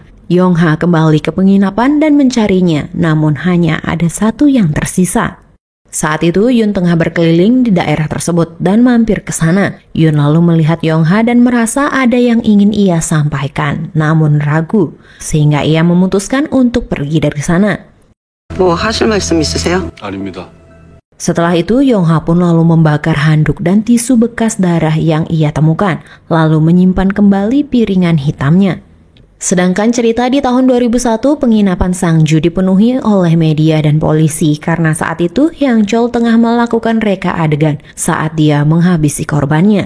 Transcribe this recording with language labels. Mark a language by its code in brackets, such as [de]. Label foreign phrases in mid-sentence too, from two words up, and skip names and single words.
[id] Yong Ha kembali ke penginapan dan mencarinya, namun hanya ada 1 yang tersisa. Saat itu Yun tengah berkeliling di daerah tersebut dan mampir ke sana. Yun lalu melihat Yong Ha dan merasa ada yang ingin ia sampaikan, namun ragu, sehingga ia memutuskan untuk pergi dari sana. [ko] 뭐 하실 말씀 있으세요? 아닙니다. [id] Setelah itu Yong Ha pun lalu membakar handuk dan tisu bekas darah yang ia temukan, lalu menyimpan kembali piringan hitamnya. Sedangkan cerita di tahun 2001, penginapan Sangju dipenuhi oleh media dan polisi karena saat itu Hyang Chol tengah melakukan reka adegan saat dia menghabisi korbannya.